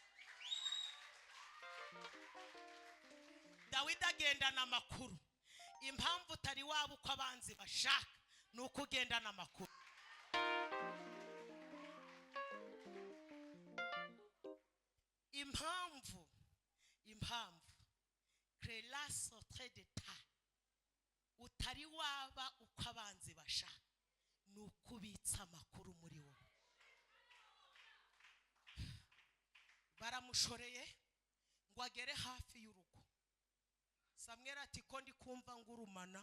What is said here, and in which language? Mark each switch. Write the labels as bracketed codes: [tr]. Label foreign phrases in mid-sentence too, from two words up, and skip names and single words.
[rw] Dawidi agendana amakuru. Impamvu utari waba uko abanzi bashaka nuko ugendana amakuru. Impamvu création très d'état utari waba uko abanzi bashaka nuko ubitsa amakuru muri wowe. Baramushoreye ngo agere hafi y'urugo. Samweli ati ko ndi kumva ngurumana.